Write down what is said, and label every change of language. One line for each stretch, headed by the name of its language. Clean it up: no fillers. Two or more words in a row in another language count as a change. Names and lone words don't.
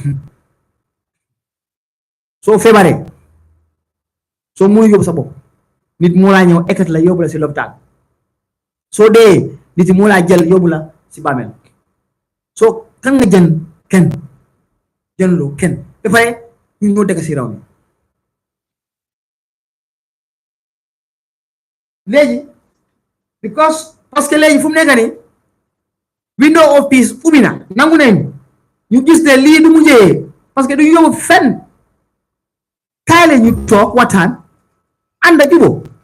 Wolof: soo feebaree soo mënu yóbbu sa bopp nit moo laa ñëw ekkati la yóbbu la si lopitaan soo dee nit moo laa jël yóbbu la si bàmmeel soo kan nga jën kenn jënloo kenn ba pare ñu ñoo dëkk si raw mi léegi
French: parce que
Wolof: léegi fu mu nekk nii
English: window of peace
Wolof: ubbi na nangu nañ ñu gis ne lii du mujjee
French: parce que
Wolof: du yóbbu fenn kaay la ñu toog waxtaan ànd a jubóo